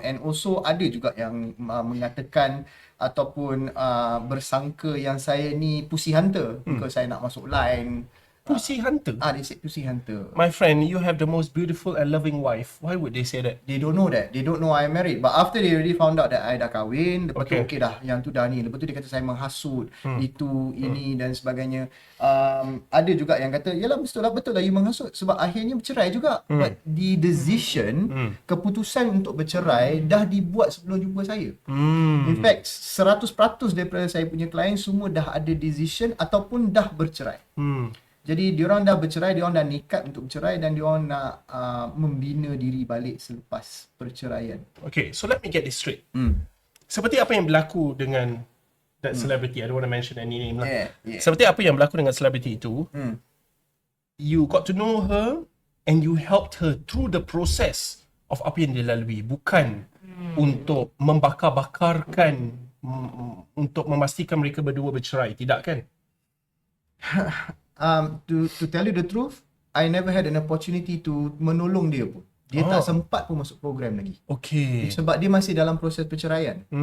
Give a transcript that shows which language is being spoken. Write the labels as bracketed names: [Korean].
[English] And also [Malay] ada juga yang mengatakan ataupun bersangka yang saya ni [English] pussy hunter because [Malay] saya nak masuk line. [English] Pussy hunter? They said pussy hunter. My friend, you have the most beautiful and loving wife. Why would they say that? They don't know that. They don't know I'm married. But after they already found out that I [Malay] dah kahwin, lepas tu okay dah, yang tu dah ni. Lepas tu dia kata saya menghasut, ini dan sebagainya. Ada juga yang kata, yalah betul lah you menghasut sebab akhirnya bercerai juga. [English] But the decision, [Malay] keputusan untuk bercerai dah dibuat sebelum jumpa saya. [English] In fact, [Malay] 100% daripada saya punya klien semua dah ada decision ataupun dah bercerai. Jadi diorang dah bercerai, diorang dah nikat untuk bercerai dan diorang nak membina diri balik selepas perceraian. [English] Okay, so let me get this straight. [Malay] Seperti apa yang berlaku dengan [English] that celebrity, I don't want to mention any name lah. [Malay] Seperti apa yang berlaku dengan celebrity itu, [English] you got to know her and you helped her through the process of [Malay] apa yang dia lalui. Bukan untuk membakar-bakarkan untuk memastikan mereka berdua bercerai, tidak kan? [English] To tell you the truth, I never had an opportunity to [Malay] menolong dia pun. Dia tak sempat pun masuk program lagi. Okay. Sebab dia masih dalam proses perceraian.